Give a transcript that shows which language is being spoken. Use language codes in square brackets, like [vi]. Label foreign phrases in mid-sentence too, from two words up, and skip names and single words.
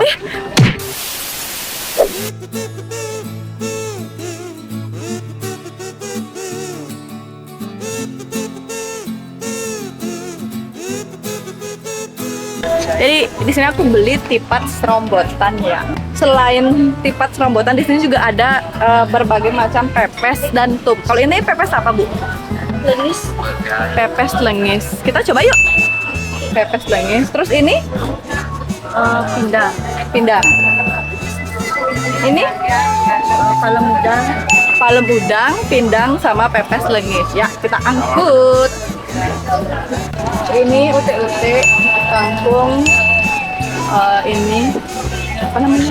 [id] Jadi di sini aku beli tipat serombotan ya. Selain tipat serombotan, di sini juga ada berbagai macam pepes dan tup. Kalau ini pepes apa bu? Lengis. Pepes lengis. Kita coba yuk. Pepes lengis. Terus ini pindang. Ini palem udang, pindang sama pepes lengis. Ya, kita angkut. Ini ute-ute kangkung, ini apa namanya?